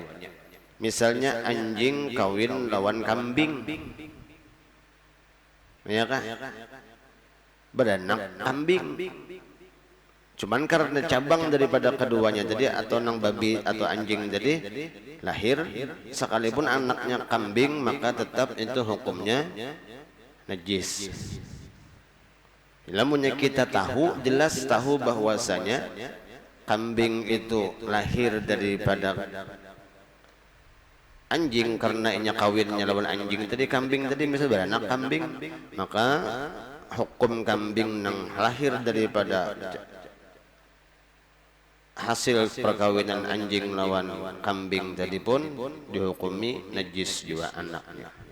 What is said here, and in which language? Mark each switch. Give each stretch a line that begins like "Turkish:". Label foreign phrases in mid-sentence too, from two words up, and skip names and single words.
Banjar: Misalnya anjing kawin lawan kambing, ya kah? Beranak kambing. Cuman karena cabang daripada keduanya jadi, atau nang babi atau anjing jadi lahir, sekalipun anaknya kambing, maka tetap itu hukumnya najis. Lamunnya kita tahu, jelas tahu bahwasanya kambing itu lahir daripada anjing karena inya kawinnya lawan anjing tadi, kambing tadi misalnya beranak kambing, maka hukum kambing nang lahir daripada hasil perkawinan anjing lawan kambing tadi pun dihukumi najis juga anaknya.